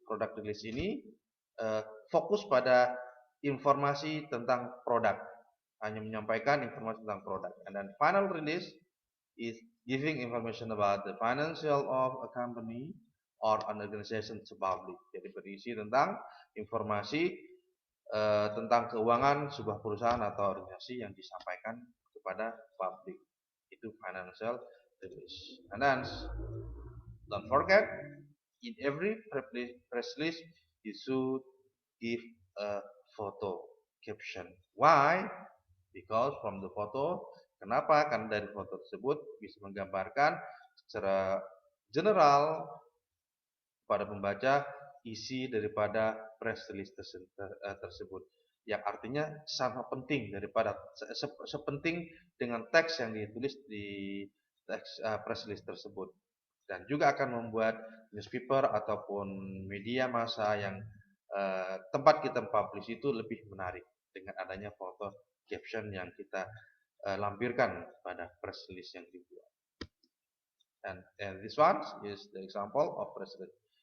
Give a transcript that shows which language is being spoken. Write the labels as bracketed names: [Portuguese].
[Indonesian] Product release ini fokus pada informasi tentang produk, hanya menyampaikan informasi tentang produk. [English] And then final release is giving information about the financial of a company or an organization to public. [Indonesian] Jadi berisi tentang informasi tentang keuangan sebuah perusahaan atau organisasi yang disampaikan kepada publik. Itu financial release. [English] And then don't forget, in every press release you should give a photo caption. Why? Because from the photo, [Indonesian] kenapa? Karena dari foto tersebut bisa menggambarkan secara general pada pembaca isi daripada press release tersebut, yang artinya sangat penting daripada sepenting dengan teks yang ditulis di teks press release tersebut, dan juga akan membuat newspaper ataupun media massa yang tempat kita publish itu lebih menarik dengan adanya foto caption yang kita lampirkan pada press release yang dibuat. [English] And this one is the example of press release.